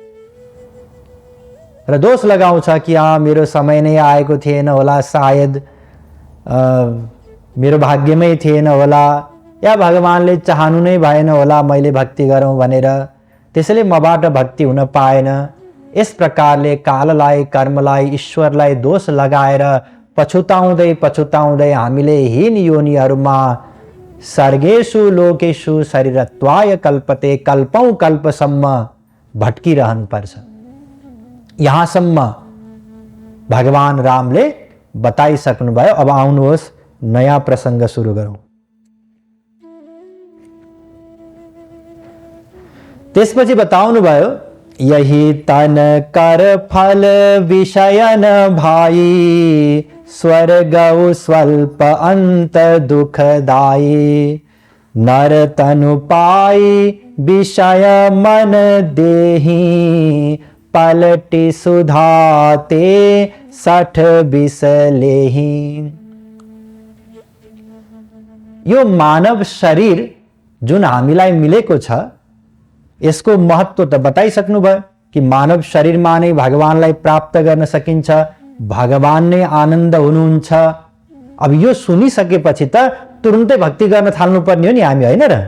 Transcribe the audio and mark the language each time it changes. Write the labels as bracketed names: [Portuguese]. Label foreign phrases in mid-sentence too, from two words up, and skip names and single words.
[Nepali] र दोष लगाउँछ कि मेरो समय नै आएको थिएन होला, सायद मेरो भाग्यमै थिएन होला, या भगवानले चाहनु नै भएन होला मैले भक्ति गरौँ भनेर, त्यसैले मबाट भक्ति हुन पाएन। यस प्रकारले काललाई, कर्मलाई, ईश्वरलाई दोष लगाएर पछुताउँदै पछुताउँदै हामीले हीन योनिहरूमा [Sanskrit] सर्गेषु लोकेषु शरीरत्वाय कल्पते, [Nepali] कल्पौं कल्पसम्म भट्किरहनु पर्छ। यहाँसम्म भगवान रामले बताइसक्नुभयो। अब आउनुहोस् नयाँ प्रसङ्ग सुरु गरौँ। त्यसपछि बताउनु भयो, [Awadhi] यही तन कर फल विषयन भाई, स्वर्ग स्वल्प अंत दुखदाई, नर तनु पाई विषय मन देही, पलटि सुधाते 60 बिसलेही। [Nepali] यो मानव शरीर जुन हामीलाई मिलेको छ, यसको महत्व त बताइसक्नु भयो कि मानव शरीरमा नै भगवानलाई प्राप्त गर्न सकिन्छ, भगवान नै आनन्द हुनुहुन्छ। अब यो सुनिसकेपछि त तुरुन्तै भक्ति गर्न थाल्नु पर्ने हो नि हामी, होइन र?